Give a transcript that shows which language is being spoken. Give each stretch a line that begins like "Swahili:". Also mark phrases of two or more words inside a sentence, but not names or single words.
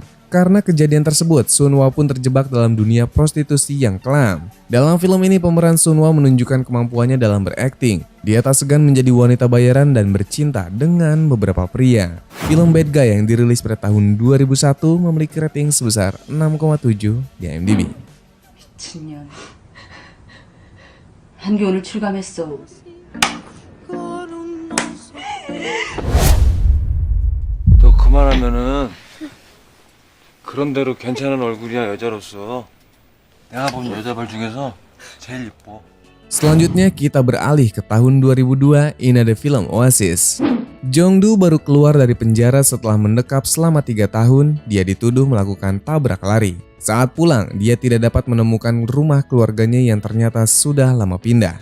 Indonesian: Karena kejadian tersebut, Sun Hwa pun terjebak dalam dunia prostitusi yang kelam. Dalam film ini, pemeran Sun Hwa menunjukkan kemampuannya dalam berakting. Dia tak segan menjadi wanita bayaran dan bercinta dengan beberapa pria. Film Bad Guy yang dirilis pada tahun 2001 memiliki rating sebesar 6,7 di IMDb.
Korean: 미친년. 한기 오늘 출감했어. 너 그만하면은 그런 대로 괜찮은 얼굴이야 여자로서. 내가 본 여자발 중에서 제일 이뻐.
Indonesian: Selanjutnya kita beralih ke tahun 2002, ini ada film Oasis. Jongdu baru keluar dari penjara setelah mendekap selama 3 tahun, dia dituduh melakukan tabrak lari. Saat pulang, dia tidak dapat menemukan rumah keluarganya yang ternyata sudah lama pindah.